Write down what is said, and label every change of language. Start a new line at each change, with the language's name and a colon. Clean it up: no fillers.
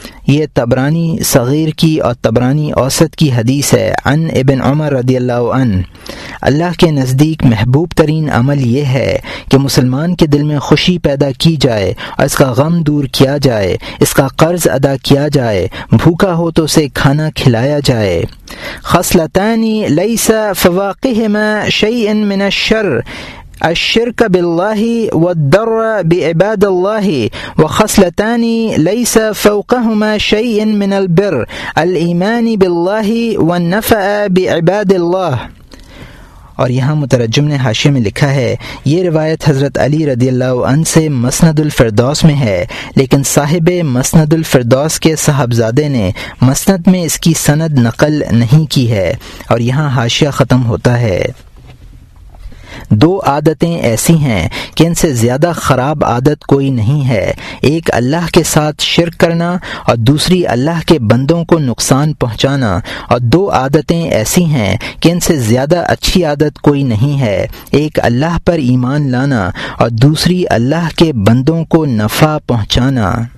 Urdu: یہ طبرانی صغیر کی اور طبرانی اوسط کی حدیث ہے عن ابن عمر رضی اللہ عنہ. اللہ کے نزدیک محبوب ترین عمل یہ ہے کہ مسلمان کے دل میں خوشی پیدا کی جائے اور اس کا غم دور کیا جائے، اس کا قرض ادا کیا جائے، بھوکا ہو تو اسے کھانا کھلایا جائے.
Arabic: خصلتان ليس فواقهما شيء من الشر الشرك بالله والضر بعباد الله وخصلتان ليس فوقهما شيء من البر الإيمان بالله والنفأ بعباد الله.
Urdu: اور یہاں مترجم نے حاشیے میں لکھا ہے، یہ روایت حضرت علی رضی اللہ عنہ سے مسند الفردوس میں ہے، لیکن صاحب مسند الفردوس کے صاحبزادے نے مسند میں اس کی سند نقل نہیں کی ہے. اور یہاں حاشیہ ختم ہوتا ہے. 2 عادتیں ایسی ہیں کہ ان سے زیادہ خراب عادت کوئی نہیں ہے، ایک اللہ کے ساتھ شرک کرنا اور دوسری اللہ کے بندوں کو نقصان پہنچانا، اور 2 عادتیں ایسی ہیں کہ ان سے زیادہ اچھی عادت کوئی نہیں ہے، ایک اللہ پر ایمان لانا اور دوسری اللہ کے بندوں کو نفع پہنچانا.